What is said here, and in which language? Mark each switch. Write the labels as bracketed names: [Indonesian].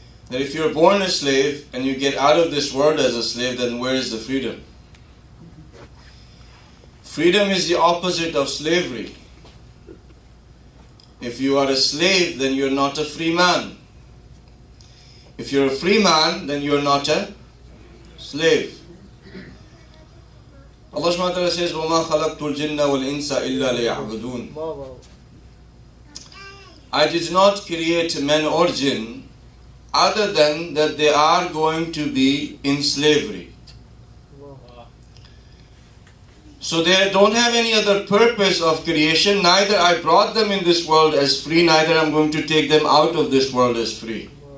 [English] That if you're born a slave and you get out of this world as a slave, then where is the freedom? Freedom is the opposite of slavery. If you are a slave, then you're not a free man. If you're a free man, then you're not a slave. [Arabic] Allah subhanahu wa ta'ala says, وَمَا خَلَقْتُ الْجِنَّ وَالْإِنسَ إِلَّا لِيَعْبُدُونَ. [English] I did not create men or jinn other than that they are going to be in slavery. So they don't have any other purpose of creation. Neither I brought them in this world as free, neither I'm going to take them out of this world as free.